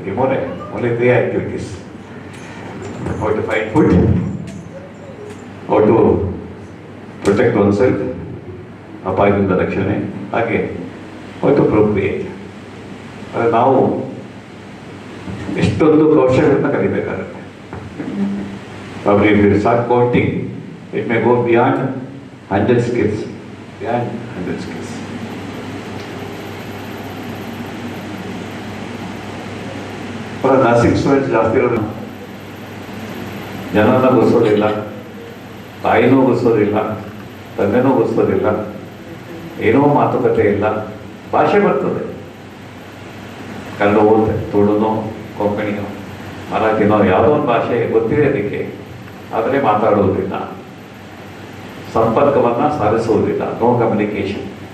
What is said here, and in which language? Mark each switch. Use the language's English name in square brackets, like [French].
[English] ಈ only 3 activities. How to find food, how to protect oneself, [Kannada] ಅಪಾಯದಿಂದ ರಕ್ಷಣೆ, ಹಾಗೆ [English] How to procreate. [Kannada] ಆದರೆ ನಾವು ಎಷ್ಟೊಂದು ಕೌಶಲ್ಯಗಳನ್ನು ಕಲಿಬೇಕಾಗುತ್ತೆ. [English] Probably if you start counting, it may go beyond 100 skills. Beyond 100 skills. For nursing students, [Kannada] ಜಾಸ್ತಿ ಇರೋದು ಜನನ ಗುರ್ಸೋದಿಲ್ಲ, ತಾಯಿನೂ ಗುರ್ಸೋದಿಲ್ಲ, ತಂದೆನೂ ಗುರ್ಸೋದಿಲ್ಲ, ಏನೋ ಮಾತುಕತೆ ಇಲ್ಲ, ಭಾಷೆ ಬರ್ತದೆ. ಕನ್ನಡ ಓದುತ್ತೆ, ತುಳುನೋ ಕೊಂಕಣಿನೋ ಮರಾಠಿನೋ ಯಾವುದೋ ಒಂದು ಭಾಷೆ ಗೊತ್ತಿದೆ ಅದಕ್ಕೆ, ಆದರೆ ಮಾತಾಡುವುದಿಲ್ಲ, ಸಂಪರ್ಕವನ್ನು ಸಾಧಿಸುವುದಿಲ್ಲ, [English] No communication.